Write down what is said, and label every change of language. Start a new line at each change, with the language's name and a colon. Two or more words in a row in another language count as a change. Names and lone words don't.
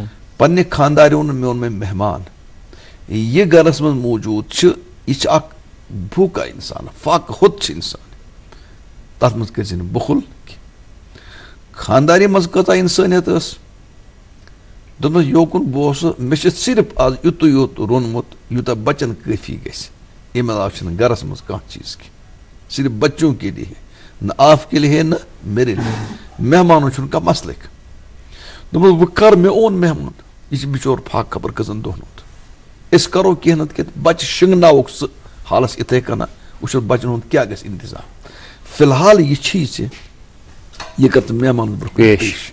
Kashmiri: پننہِ خاندارِ ووٚن مےٚ اوٚن مےٚ مہمان, یہِ گرس منٛز موٗجوٗد چھِ, یہِ چھِ اکھ بھوٗکا انسان, فاقہٕ ہوٚت چھِ انسان, تتھ منٛز کٔرۍ زِ نہٕ بخل کینٛہہ. خاندارِ منٛز کۭژاہ انسٲنیت ٲس. دوٚپنس یوکُن بہٕ اوسُس, مےٚ چھُ صرف آز یُتُے یوت روٚنمُت یوٗتاہ بچن کٲفی گژھِ, امہِ علاوٕ چھُنہٕ گرس منٛز کانٛہہ چیٖز کینٛہہ,
Urdu: صرف بچوں کے لیے, نہ آپ کے لیے نہ میرے لیے.
Kashmiri: مہمانن چھُنہٕ کانٛہہ مسلہٕ. دوٚپمس وۄنۍ کر, مےٚ اوٚن مہمان, یہِ چھُ بِچور فاقہٕ خبر کٔژن دۄہن ہُنٛد. أسۍ کرو کینٛہہ نتہٕ کینٛہہ, بچہِ شِنگناوُکھ سُہ حالس یِتھٕے کٔنۍ, وٕچھو بچن ہُنٛد کیٛاہ گژھِ انتظام. فی الحال یہِ چھُے ژےٚ, یہِ کر ژٕ مہمانن برونٛہہ پیش.